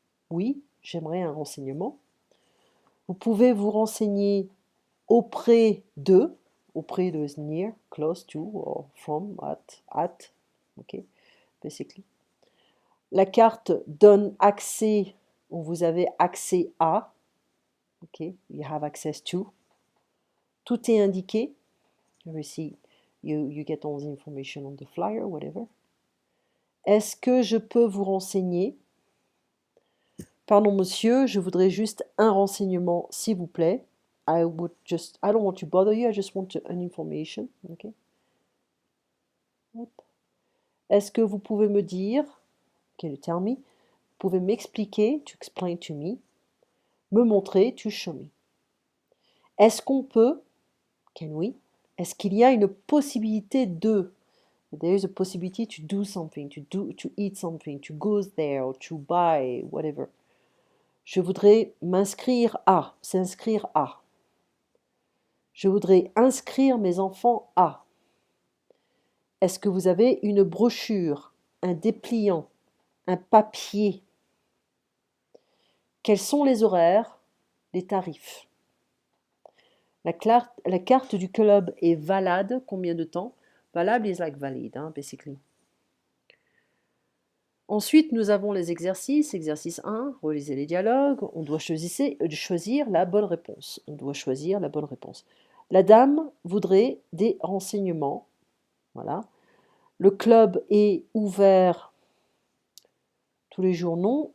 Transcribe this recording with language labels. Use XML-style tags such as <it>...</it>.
<fr>Oui, j'aimerais un renseignement. Vous pouvez vous renseigner auprès de</fr> <en>is near, close to, or from, at, ok, basically.</en> <fr>La carte donne accès, ou vous avez accès à, ok,</fr> <en>you have access to.</en> <fr>Tout est indiqué.</fr> <en>You see, you get all the information on the flyer, whatever.</en> <fr>Est-ce que je peux vous renseigner? Pardon, monsieur, je voudrais juste un renseignement, s'il vous plaît.</fr> <en>I don't want to bother you, I just want an information. Okay.</en> <fr>Est-ce que vous pouvez me dire,</fr> <en>can you tell me,</en> <fr>vous pouvez m'expliquer,</fr> <en>to explain to me montrer, to show me.</en> <fr>Est-ce qu'on peut,</fr> <en>can we,</en> <fr>est-ce qu'il y a une possibilité de,</fr> <en>there is a possibility to do something, to eat something, to go there, or to buy, whatever.</en> <fr>Je voudrais m'inscrire à, s'inscrire à. Je voudrais inscrire mes enfants à. Est-ce que vous avez une brochure, un dépliant, un papier? Quels sont les horaires, les tarifs? La carte du club est valable combien de temps?</fr> <en>Valable is like valid, basically.</en> <fr>Ensuite, nous avons les exercices. Exercice 1, relisez les dialogues. On doit choisir la bonne réponse. On doit choisir la bonne réponse. La dame voudrait des renseignements. Voilà. Le club est ouvert tous les jours, non.</fr>